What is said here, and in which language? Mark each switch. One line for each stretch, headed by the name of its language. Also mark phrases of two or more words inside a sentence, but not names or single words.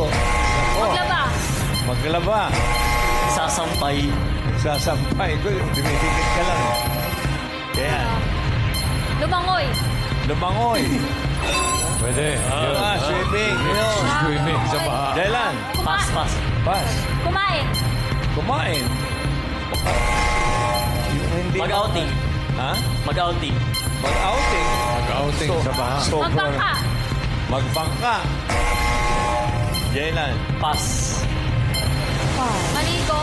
Filipino: Maglaba. Maglaba. Sasampay. Sasampay. Dumidikit ka lang. Kaya. Lumangoy. Lumangoy. Pwede. Swimming. Swimming sa baha. Dailan. Pass. Pass. Kumain. Kumain. Hindi. Mag-outing. Ha? Mag-outing. Mag-outing. Mag-outing sa baha. Magbangka. Magbangka. Jailan. Pass. Maligo.